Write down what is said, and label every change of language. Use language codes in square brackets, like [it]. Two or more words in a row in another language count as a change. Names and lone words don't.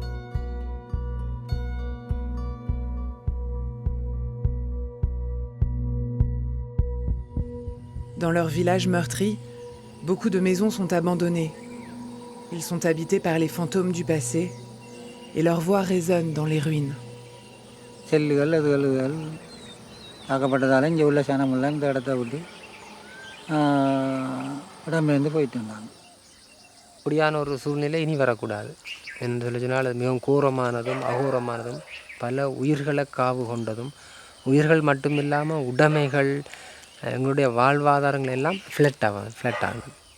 [fr] Dans leur village meurtri, beaucoup de maisons sont abandonnées. Ils sont habités par les fantômes du passé et leur voix résonne dans les ruines. [ta] ஆக்கப்பட்டதால் இங்கே உள்ள சனமெல்லாம் இந்த இடத்த விட்டு இடம்பெயர்ந்து போயிட்டு இருந்தாங்க. அப்படியான ஒரு சூழ்நிலை இனி வரக்கூடாது என்று சொல்லி சொன்னால் அது மிகவும் கோரமானதும் அகோரமானதும் பல உயிர்களை காவு கொண்டதும் உயிர்கள் மட்டுமில்லாமல் உடைமைகள் எங்களுடைய வாழ்வாதாரங்கள் எல்லாம் ஃப்ளட் ஆகும்.